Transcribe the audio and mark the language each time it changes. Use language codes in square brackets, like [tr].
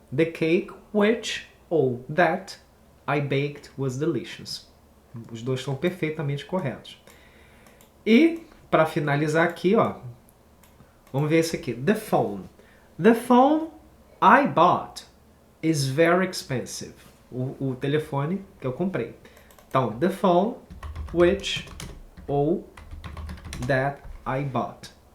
[en] The cake which [pt] ou [en] that I baked was delicious. [pt] Os dois estão perfeitamente corretos. E, para finalizar aqui, ó, vamos ver esse aqui. [en] The phone. [pt] The phone I bought is very expensive. O telefone que eu comprei. Então, [en] the phone which [pt] ou [en] that I bought.